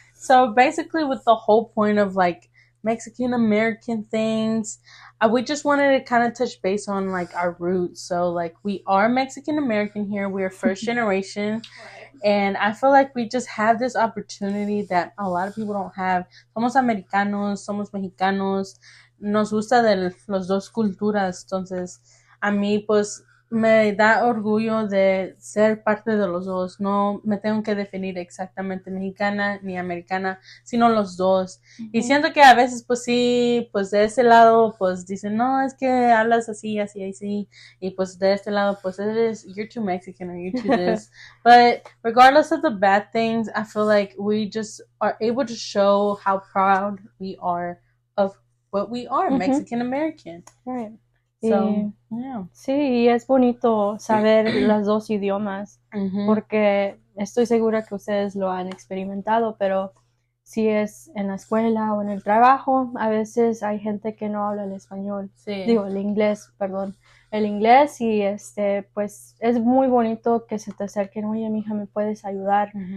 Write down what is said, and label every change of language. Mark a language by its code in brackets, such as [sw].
[en] So basically, with the whole point of like Mexican American things, we just wanted to kind of touch base on like our roots. So like we are Mexican American here. We're first generation. Right. And I feel like we just have this opportunity that a lot of people don't have. [es] Somos americanos, somos mexicanos, nos gusta de los dos culturas. Entonces, a mí pues me da orgullo de ser parte de los dos. No me tengo que definir exactamente mexicana ni americana, sino los dos. Y siento que a veces pues sí, pues de ese lado pues dicen, no, es que hablas así, así, así. Y pues de este lado pues [en] you're too Mexican or you're too this. But regardless of the bad things, I feel like we just are able to show how proud we are of what we are, Mexican American. Right. So, yeah. [es] Sí, y es bonito saber los dos idiomas, porque estoy segura que ustedes lo han experimentado, pero si es en la escuela o en el trabajo, a veces hay gente que no habla el español, Sí. digo, el inglés, perdón, el inglés, y pues es muy bonito que se te acerquen, oye, mija, ¿me puedes ayudar?